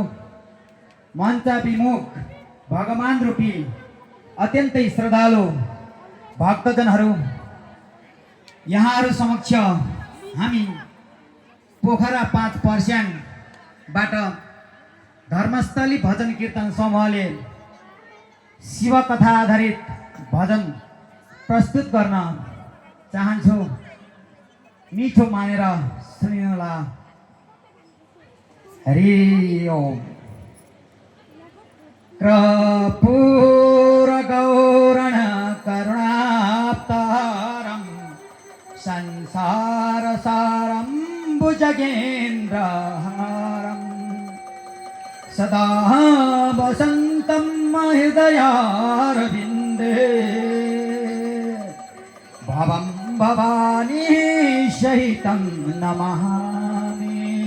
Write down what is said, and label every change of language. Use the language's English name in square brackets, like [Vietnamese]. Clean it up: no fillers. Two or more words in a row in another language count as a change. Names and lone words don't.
[Nepali] मञ्चाभिमुख भगवान रूपी अत्यन्तै श्रद्धालु भक्तजनहरू, यहाँहरू समक्ष हामी पोखरा 5 पर्स्याङबाट धर्मस्थली भजन कीर्तन समूहले शिव कथा आधारित भजन प्रस्तुत गर्न चाहन्छु। मिठो मानेर सुनिनुहोला। हरि ओम। [Sanskrit] कर्पूर गौरण करुणावतारं संसार सारं भुजगेन्द्रहारं सदा वसन्तं हृदयारविन्दे भवं भवानी सहितं नमामि।